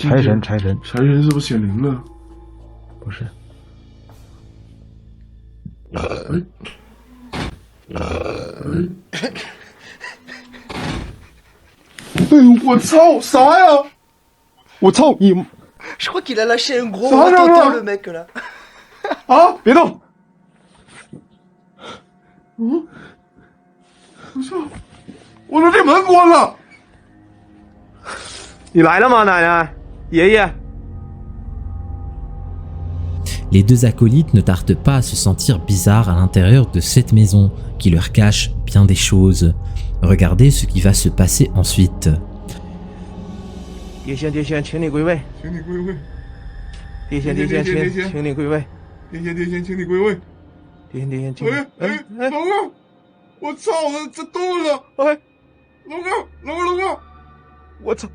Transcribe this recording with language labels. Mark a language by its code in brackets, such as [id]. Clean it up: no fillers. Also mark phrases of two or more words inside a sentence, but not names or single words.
[zh] 财神，财神，财神是不是显灵了？不是。哎呦，我操，啥呀？我操你！ [fr] Je crois qu'il a lâché un gros Ça va, rototo, là le mec là. [zh] 啊！别动！嗯，我操！我说这门关了。你来了吗，奶奶？爷爷？ [fr] Les deux acolytes ne tardent pas à se sentir bizarres à l'intérieur de cette maison qui leur cache bien des choses. Regardez ce qui va se passer ensuite. [zh] 碟仙，碟仙，请你归位。请你归位。碟仙，碟仙，请你归位。碟仙，碟仙，请你归位。碟仙，碟仙，请你。等等，我操！这动了！哎，龙哥，我操！